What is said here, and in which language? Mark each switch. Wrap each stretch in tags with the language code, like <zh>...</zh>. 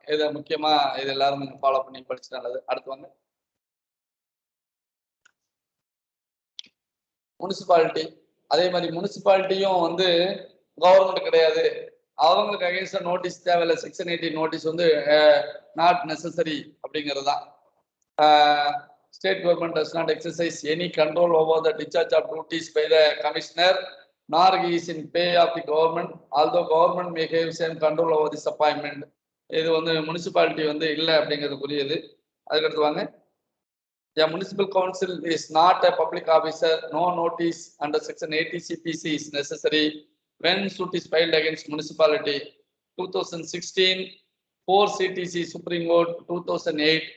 <ta>இதை முக்கியமா இது எல்லாரும் ஃபாலோ பண்ணி படிச்சு நல்லது. அடுத்து வாங்க. முனிசிபாலிட்டி, அதே மாதிரி முனிசிபாலிட்டியும் வந்து கவர்மெண்ட் கிடையாது. அவங்களுக்கு அகைன்ஸ்டா நோட்டீஸ் தேவையில்லை. செக்ஷன் 80 நோட்டீஸ் வந்து நாட் நெசசரி அப்படிங்கிறது தான்.</ta> <en>State government does not exercise any control over the discharge of duties by the commissioner nor is in pay of the government, although government may have same control over this appointment.</en> <ta>இது வந்து municipality வந்து இல்லை அப்படிங்கிறதுக்குரியது. அதுக்கடுத்து வாங்க.</ta> <en>The municipal council is not a public officer. No notice under section 80 CPC is necessary when suit is filed against municipality. 2016 4 CTC Supreme Court 2008.</en>